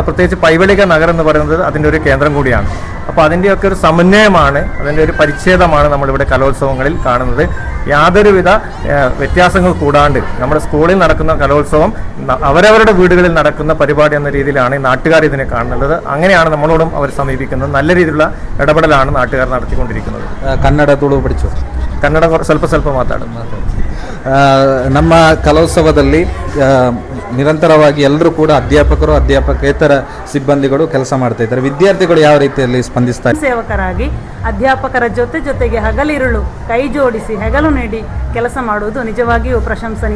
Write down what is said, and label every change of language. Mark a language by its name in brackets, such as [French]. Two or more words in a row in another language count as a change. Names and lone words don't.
[Malayalam] പ്രത്യേകിച്ച് പൈവളിക നഗരം എന്ന് പറയുന്നത് അതിൻ്റെ ഒരു കേന്ദ്രം കൂടിയാണ്. അപ്പോൾ അതിൻ്റെയൊക്കെ ഒരു സമന്വയമാണ്, അതിൻ്റെ ഒരു പരിച്ഛേദമാണ് നമ്മളിവിടെ കലോത്സവങ്ങളിൽ കാണുന്നത്. യാതൊരുവിധ വ്യത്യാസങ്ങൾ കൂടാണ്ട് നമ്മുടെ സ്കൂളിൽ നടക്കുന്ന കലോത്സവം അവരവരുടെ വീടുകളിൽ നടക്കുന്ന പരിപാടി എന്ന രീതിയിലാണ് ഈ നാട്ടുകാർ ഇതിനെ കാണുന്നത്. അങ്ങനെയാണ് നമ്മളോടും അവർ സമീപിക്കുന്നത്. നല്ല രീതിയിലുള്ള ഇടപെടലാണ് നാട്ടുകാർ നടത്തിക്കൊണ്ടിരിക്കുന്നത്. ಕನ್ನಡ ತುಳು പഠിച്ചു? [Kannada] ಕನ್ನಡ ಸ್ವಲ್ಪ ಮಾತಾಡೋದು. ನಮ್ಮ ಕಲೋತ್ಸವದಲ್ಲಿ ನಿರಂತರವಾಗಿ ಎಲ್ಲರೂ ಕೂಡ ಅಧ್ಯಾಪಕರು ಅಧ್ಯಾಪಕೇತರ ಸಿಬ್ಬಂದಿಗಳು ಕೆಲಸ ಮಾಡ್ತಾ ಇದ್ದಾರೆ. ವಿದ್ಯಾರ್ಥಿಗಳು ಯಾವ ರೀತಿಯಲ್ಲಿ ಸ್ಪಂದಿಸ್ತಾರೆ? ಸೇವಕರಾಗಿ ಅಧ್ಯಾಪಕರ ಜೊತೆಗೆ ಹಗಲಿರುಳು ಕೈ ಜೋಡಿಸಿ ಹೆಗಲು ನೀಡಿ ಕೆಲಸ ಮಾಡುವುದು ನಿಜವಾಗಿಯೂ ಪ್ರಶಂಸನೀಯ.